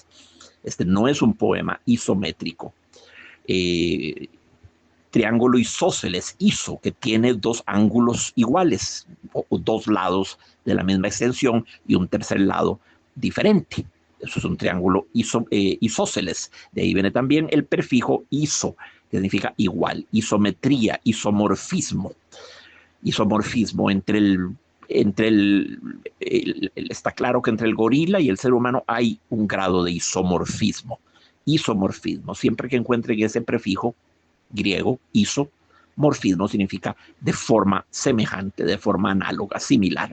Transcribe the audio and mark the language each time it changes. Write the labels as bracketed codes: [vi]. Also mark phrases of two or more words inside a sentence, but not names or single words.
[es] Este no es un poema isométrico. Triángulo isósceles, iso, que tiene dos ángulos iguales, o dos lados de la misma extensión y un tercer lado diferente. Eso es un triángulo isósceles. De ahí viene también el prefijo iso, que significa igual, isometría, isomorfismo. Isomorfismo está claro que entre el gorila y el ser humano hay un grado de isomorfismo. Isomorfismo, siempre que encuentren ese prefijo griego, isomorfismo significa de forma semejante, de forma análoga, similar.